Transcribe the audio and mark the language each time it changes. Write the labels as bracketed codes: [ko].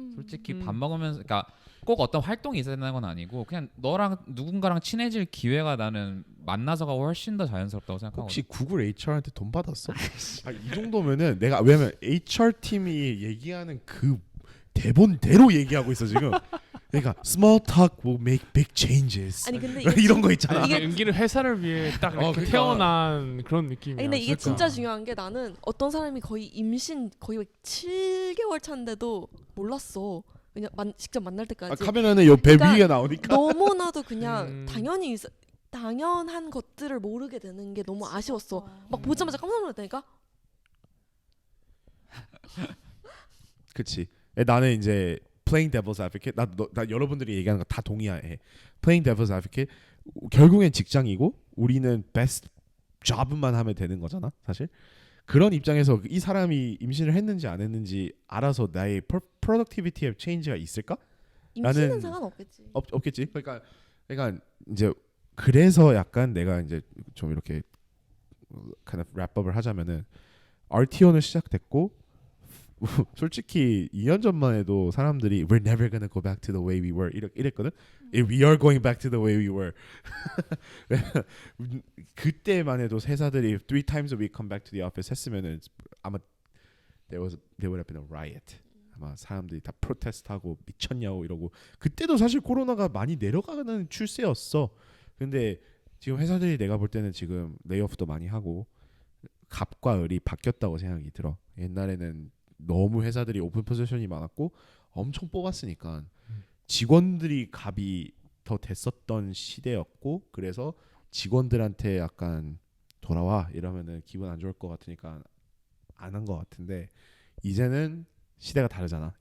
[ko] 솔직히 밥 먹으면서 그러니까 꼭 어떤 활동이 있어야 되는 건 아니고 그냥 너랑 누군가랑 친해질 기회가 나는 만나서가 훨씬 더 자연스럽다고 생각하거든. 혹시 구글 HR한테 돈 받았어? 이 정도면은 내가 왜냐면 HR 팀이 얘기하는 그 대본대로 얘기하고 있어 지금. 그러니까 [en] small talk will make big changes. [ko] 아니 근데 이런 거 있잖아. 이게 은기는 회사를 위해 딱 이렇게 그러니까. 태어난 그런 느낌이야. 아니 근데 이게 그러니까. 진짜 중요한 게 나는 어떤 사람이 거의 임신 거의 7개월 차인데도 몰랐어. 그냥 직접 만날 때까지. 카메라는 요배 그러니까 위에 나오니까. 너무나도 그냥 당연한 것들을 모르게 되는 게 너무 아쉬웠어. 막 보자마자 깜짝 놀랐다니까. 그치. 나는 이제 [en] playing devil's advocate. [ko] 나 여러분들이 얘기하는 거 다 동의해. [en] playing devil's advocate. [ko] 결국엔 직장이고 우리는 [en] best job [ko] 만 하면 되는 거잖아, 사실. 그런 입장에서 이 사람이 임신을 했는지 안 했는지 알아서 나의 productivity에 change가 있을까? 임신은 나는 상관없겠지. 없겠지. 그러니까 이제 그래서 약간 내가 이제 좀 이렇게 [en] kind of wrap up [ko] 을 하자면은 RTO는 시작됐고 솔직히 2년 전만 해도 사람들이 [en] we're never gonna go back to the way we were [ko] 이랬거든. [en] We are going back to the way we were. [ko] 그때만 해도 회사들이 [en] 3 times a week come back to the office [ko] 했으면은 아마 [en] there would have been a riot. [ko] 아마 사람들이 다 프로테스트하고 미쳤냐고 이러고. 그때도 사실 코로나가 많이 내려가는 추세였어. 근데 지금 회사들이 내가 볼 때는 지금 레이오프도 많이 하고 갑과 을이 바뀌었다고 생각이 들어. 옛날에는 너무 회사들이 오픈 포지션이 많았고 엄청 뽑았으니까 직원들이 갑이 더 됐었던 시대였고 그래서 직원들한테 약간 돌아와 이러면은 기분 안 좋을 것 같으니까 안 한 것 같은데 이제는 시대가 다르잖아.